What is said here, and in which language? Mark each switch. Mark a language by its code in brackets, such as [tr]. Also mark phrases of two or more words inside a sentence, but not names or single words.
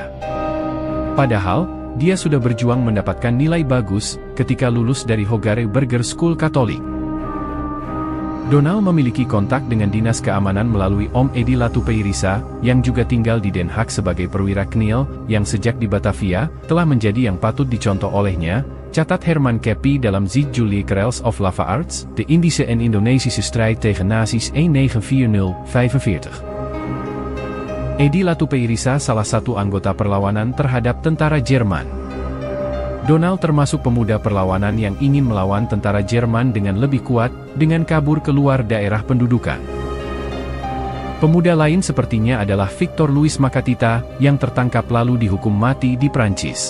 [id] Padahal, dia sudah berjuang mendapatkan nilai bagus ketika lulus dari Hogare Burger School Katolik. Donald memiliki kontak dengan Dinas Keamanan melalui Om Edi Latupeirisa, yang juga tinggal di Den Haag sebagai perwira KNIL, yang sejak di Batavia, telah menjadi yang patut dicontoh olehnya, catat Herman Keppie dalam Ziet Jullie Kerels of Lafaards, de Indische en Indonesische strijd tegen nazi's 1940-45. Edi Latupeirisa salah satu anggota perlawanan terhadap tentara Jerman. Donald termasuk pemuda perlawanan yang ingin melawan tentara Jerman dengan lebih kuat, dengan kabur keluar daerah pendudukan. Pemuda lain sepertinya adalah Victor Louis Makatita, yang tertangkap lalu dihukum mati di Prancis.